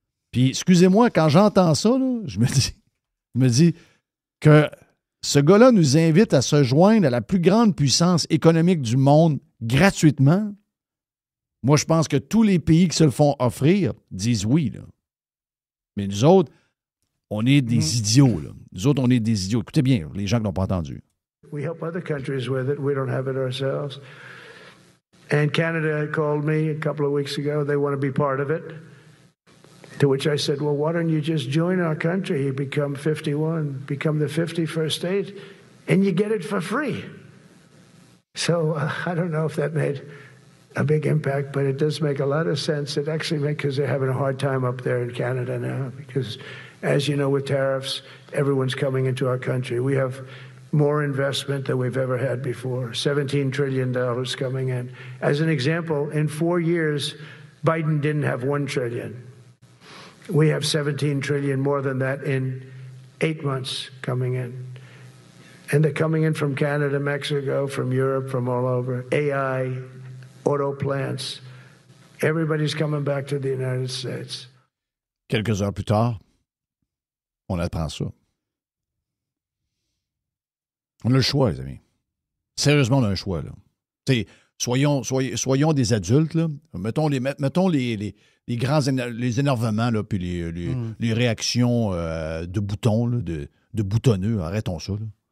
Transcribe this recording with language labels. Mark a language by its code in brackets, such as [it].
[fr] Puis, excusez-moi, quand j'entends ça, là, je me dis que ce gars-là nous invite à se joindre à la plus grande puissance économique du monde gratuitement. Moi, je pense que tous les pays qui se le font offrir disent oui. Là. Mais nous autres, on est des idiots. Là. Nous autres, on est des idiots. Écoutez bien, les gens qui n'ont pas entendu. [en] We help other countries with it. We don't have it ourselves. And Canada called me a couple of weeks ago. They want to be part of it. To which I said, well, why don't you just join our country? You become 51, become the 51st state, and you get it for free. So I don't know if that made a big impact, but it does make a lot of sense. It actually makes, because they're having a hard time up there in Canada now, because as you know, with tariffs, everyone's coming into our country. We have more investment than we've ever had before, $17 trillion coming in. As an example, in 4 years, Biden didn't have $1 trillion. We have $17 trillion more than that in 8 months coming in. And they're coming in from Canada, Mexico, from Europe, from all over. AI, auto plants. Everybody's coming back to the United States. [fr] Quelques heures plus tard, on apprend ça. On a le choix, les amis. Sérieusement, on a un choix, là. Soyons des adultes, là. Mettons les grands les énervements, là, puis les réactions de boutons, là, de boutonneux. Arrêtons ça, là.